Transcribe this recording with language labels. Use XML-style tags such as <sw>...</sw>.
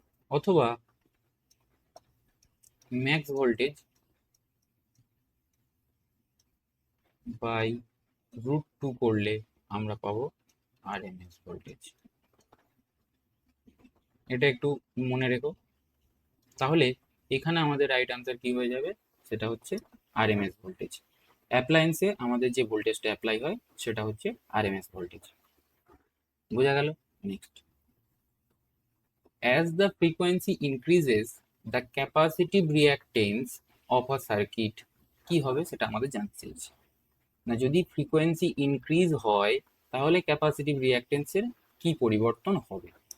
<bn>অথবা max voltage by √2 করলে আমরা পাবো আরএমএস ভোল্টেজ। এটা একটু মনে রেখো। তাহলে এখানে আমাদের রাইট আনসার কি হয়ে যাবে, সেটা হচ্ছে আরএমএস ভোল্টেজ। অ্যাপ্লায়েন্সে আমাদের যে ভোল্টেজটা অ্যাপ্লাই হয় সেটা হচ্ছে আরএমএস ভোল্টেজ। বোঝা গেল।</bn> <en>next, as the frequency increases the capacitive reactance of a circuit,</en> <bn>কি হবে সেটা আমাদের জানতে চাইছে। না, যদি ফ্রিকোয়েন্সি ইনক্রিজ হয় তাহলে ক্যাপাসিটিভ রিঅ্যাকটেন্সের কি পরিবর্তন হবে।</bn>